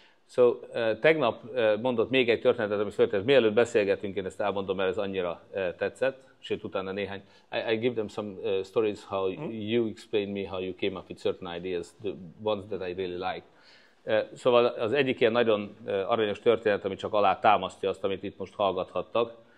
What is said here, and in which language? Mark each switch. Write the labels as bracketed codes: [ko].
[hu] So, tegnap mondott még egy történetet, ami föltett. Mielőtt beszélgetünk, én ezt elmondom, mert ez annyira tetszett, sőt utána néhány. [en] I give them some stories how you explain me how you came up with certain ideas, the ones that I really like. [hu] Szóval az egyik ilyen nagyon aranyos történet, ami csak alá támasztja azt, amit itt most hallgathattak.